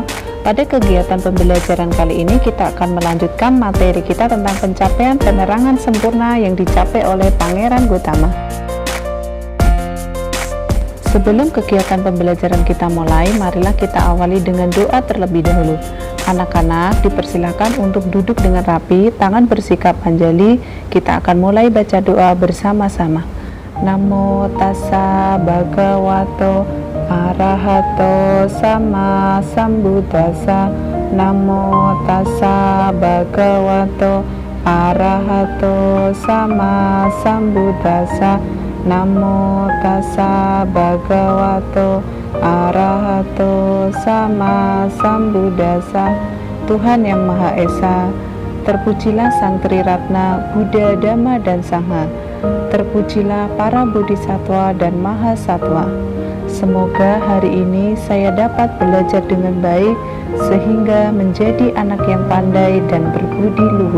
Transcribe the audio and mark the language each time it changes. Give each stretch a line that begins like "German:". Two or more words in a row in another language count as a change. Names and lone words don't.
Indonesian: Pada kegiatan pembelajaran kali ini kita akan melanjutkan materi kita tentang pencapaian penerangan sempurna yang dicapai oleh Pangeran Gautama. Sebelum kegiatan pembelajaran kita mulai, marilah kita awali dengan doa terlebih dahulu. Anak-anak dipersilakan untuk duduk dengan rapi, tangan bersikap anjali. Kita akan mulai baca doa bersama-sama.
Pali: Namo tassa bhagavato arahato sama sambuddhassa. Namo tassa bhagavato arahato sama sambuddhassa. Namo tassa bhagavato arahato sama sambuddhassa.
Indonesian: Tuhan yang Maha Esa, terpujilah Sang Triratna, Buddha, Dhamma, dan Sangha. Terpujilah para bodhisatwa dan mahasatwa. Semoga hari ini saya dapat belajar dengan baik sehingga menjadi anak yang pandai dan berbudi luhur.